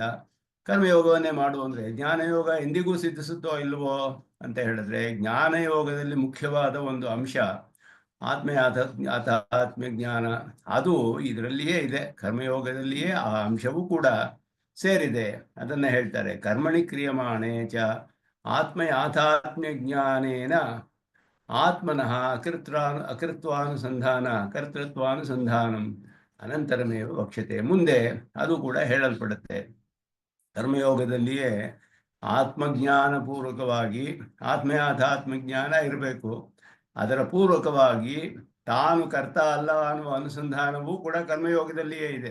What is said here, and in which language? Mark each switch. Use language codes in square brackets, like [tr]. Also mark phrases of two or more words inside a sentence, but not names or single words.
[kn] ಕರ್ಮಯೋಗವನ್ನೇ ಮಾಡು ಅಂದರೆ ಜ್ಞಾನಯೋಗ ಎಂದಿಗೂ ಸಿದ್ಧಿಸುತ್ತೋ ಇಲ್ವೋ ಅಂತ ಹೇಳಿದ್ರೆ, ಜ್ಞಾನಯೋಗದಲ್ಲಿ ಮುಖ್ಯವಾದ ಒಂದು ಅಂಶ ಆತ್ಮ್ಯ ಜ್ಞಾನ, ಅದು ಇದರಲ್ಲಿಯೇ ಇದೆ. ಕರ್ಮಯೋಗದಲ್ಲಿಯೇ ಆ ಅಂಶವೂ ಕೂಡ ಸೇರಿದೆ. ಅದನ್ನ ಹೇಳ್ತಾರೆ, [sa] ಕರ್ಮಣಿ ಕ್ರಿಯಮಾಣೆ ಚ ಆತ್ಮ್ಯ ಜ್ಞಾನೇನ ಆತ್ಮನಃ ಕರ್ತೃತ್ವಾನುಸಂಧಾನಂ ಅನಂತರಮೇವ ವಕ್ಷ್ಯತೆ. [kn] ಮುಂದೆ ಅದು ಕೂಡ ಹೇಳಲ್ಪಡುತ್ತೆ. ಕರ್ಮಯೋಗದಲ್ಲಿಯೇ ಆತ್ಮಜ್ಞಾನ ಪೂರ್ವಕವಾಗಿ ಆತ್ಮ್ಯಾಧ್ಯಾತ್ಮಜ್ಞಾನ ಇರಬೇಕು. ಅದರ ಪೂರ್ವಕವಾಗಿ ತಾನು ಕರ್ತ ಅಲ್ಲ ಅನ್ನುವ ಅನುಸಂಧಾನವೂ ಕೂಡ ಕರ್ಮಯೋಗದಲ್ಲಿಯೇ ಇದೆ.